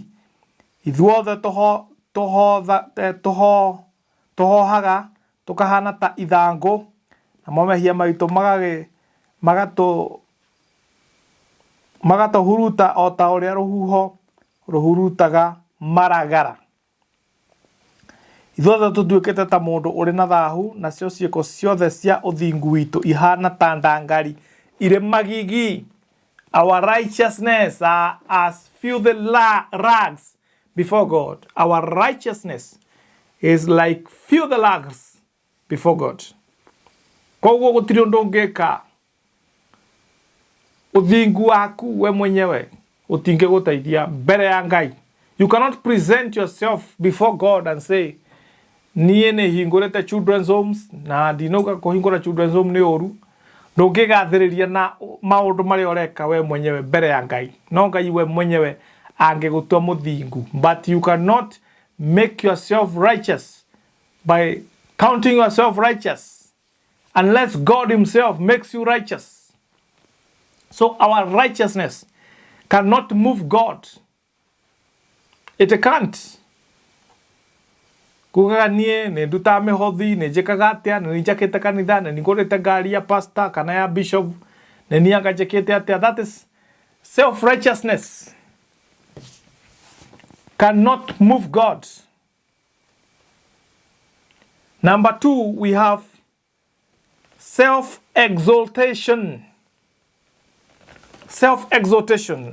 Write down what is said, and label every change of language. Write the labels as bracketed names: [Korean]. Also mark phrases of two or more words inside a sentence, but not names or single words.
[Kikuyu] Ithuothe tohohaga tukahana ta ithangu na momehia maitu magato huruta o ta uria ruhuho ruhurutaga maragara. Ithuothe tutuikite ta mundu uri na thahu na cio ciiko ciothe cia uthingu witu ihana ta ndangari ire magigi. [English] Our righteousness are as filthy rags before God. Our righteousness is like filthy rags before God. [Kikuyu] Koguo gutiri undu ungika uthingu waku we mwenyewe utinge gutaithia mbere ya Ngai. [English] You cannot present yourself before God and say [Kikuyu] niye ne hingurete [English] children's homes [Kikuyu] na ndinoga kuhingura [English] children's home [Kikuyu] ni oru. Ndungigathiriria na maundu mari oreka we mwenyewe mbere ya Ngai. No Ngai we mwenyewe angegutua muthingu. [English] But you cannot make yourself righteous by counting yourself righteous unless God himself makes you righteous. So our righteousness cannot move God. It can't. [Kikuyu] Kugaga nie ne nduta mehothi ne njikaga atia ne njakite kanitha ne ngorete ngari ya pastor kana ya bishop ne nianga njikite atia. [English] That is self-righteousness. Cannot move God. Number 2, we have self-exaltation. Self-exaltation.